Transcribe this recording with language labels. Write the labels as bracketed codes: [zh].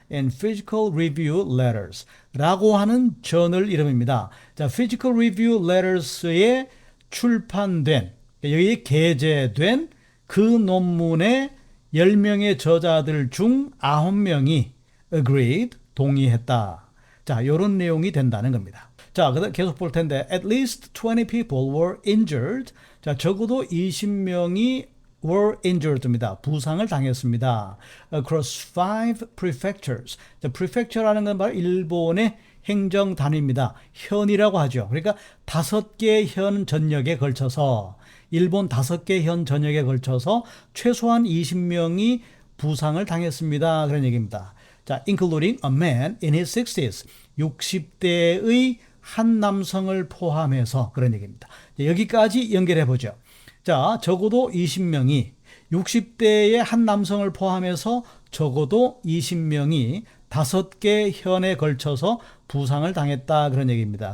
[en] In Physical Review Letters [ko] 라고 하는 저널 이름입니다. 자, [en] Physical Review Letters [ko] 에 출판된, 여기에 게재된 그 논문의 10명의 저자들 중 9명이 agreed, 동의했다. 자, 이런 내용이 된다는 겁니다. 자, 계속 볼 텐데, [en] at least 20 people were injured. [ko] 자, 적어도 20명이 [en] were injured [ko] 입니다. 부상을 당했습니다. [en] Across 5 prefectures. [ko] 자, prefecture라는 건 바로 일본의 행정 단위입니다. 현이라고 하죠. 그러니까 5개 현 전역에 걸쳐서, 일본 5개 현 전역에 걸쳐서 최소한 20명이 부상을 당했습니다. 그런 얘기입니다. 자, [en] including a man in his 60s. [ko] 60대의 한 남성을 포함해서 그런 얘기입니다. 여기까지 연결해 보죠. 자, 적어도 20명이 60대의 한 남성을 포함해서 적어도 20명이 5개 현에 걸쳐서 부상을 당했다 그런 얘기입니다.